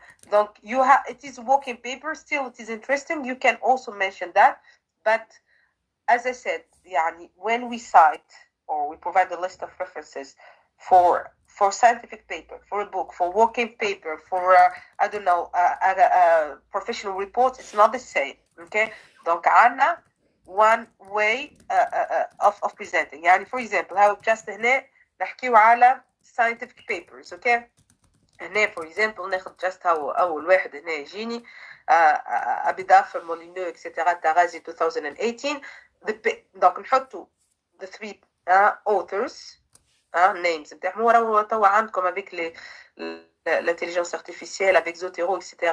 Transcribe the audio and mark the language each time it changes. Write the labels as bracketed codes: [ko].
[en] Donc you have, it is working paper, still it is interesting, you can also mention that, but as I said, يعني when we cite or we provide a list of references for scientific paper, for a book, for working paper, for I don't know, professional reports, it's not the same. Okay, donc عنا one way of presenting. يعني for example, how just هنا [ar] نحكيو على [en] scientific papers. [ar] Okay, هنا [en] for example [ar] ناخد just أول واحد هنا يجيني أبيدافر مولينو etc. تغازي 2018. donc نحطو [en] the three authors names [ar] نتاعهم وراه توا عندكم [fr] avec l'intelligence artificielle [ar] avec Zotero etc.